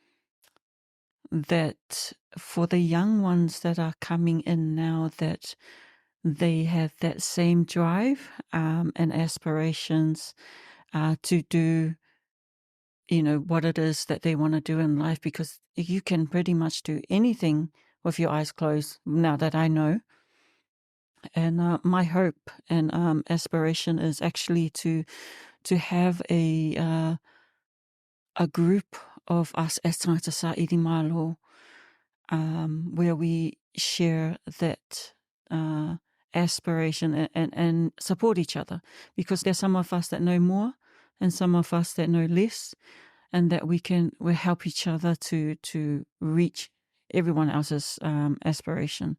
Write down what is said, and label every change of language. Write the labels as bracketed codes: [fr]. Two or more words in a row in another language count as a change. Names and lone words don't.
[en] that for the young ones that are coming in now, that they have that same drive and aspirations to do, what it is that they want to do in life, because you can pretty much do anything with your eyes closed now that I know. And my hope and aspiration is actually to have a group of us as [sm] tangata sa iri malo, [en] where we share that aspiration and support each other, because there's some of us that know more and some of us that know less, and that we help each other to reach everyone else's aspiration.